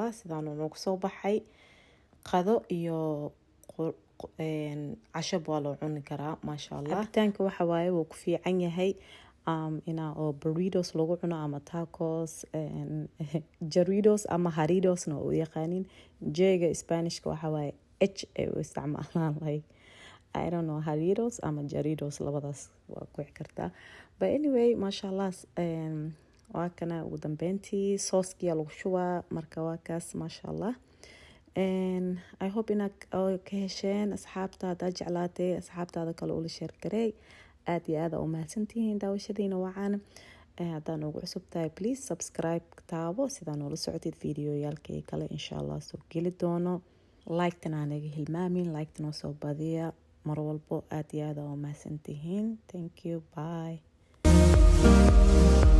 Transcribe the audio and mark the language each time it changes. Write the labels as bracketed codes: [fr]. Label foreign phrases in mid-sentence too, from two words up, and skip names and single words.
[so] Sidaan noogu soo baxay qado iyo cashab waa loo cuni karaa [ar] maasha allah. [so] Cabitaanka waxa waaye wuu ku fiican yahay inaa oo burritos lagu cuno ama tacos, Jarritos ama Jarritos u yaqaanin. J-ga Isbaanishka waxa waaye H ay u isticmaalaan, [en] like I don't know, [so] Jarritos ama Jarritos labadaas waa ku wici kartaa. [en] But anyway [ar] maasha allah. [so] Waa kana ugu dambeyntii sauce-kiya lagu shubaa. Marka waa kaas [ar] maasha allah. [en] I hope [so] inaad ka hesheen asxaabta. Haddaad jeclaatay asxaabtaada kale ula sheer gareey. aad iyo aad u mahadsantihiin daawashadiina wacan. Haddaan ugu cusub tahay [en] please subscribe [so] taabo sidaan ula socotid videoyaalkii kale [ar] insha allah [so] soo geli doono. Like-tana naga hilmaamin, like-tana soo badiya mar walbo. aad iyo aad u mahadsantihiin. [en] Thank you, bye.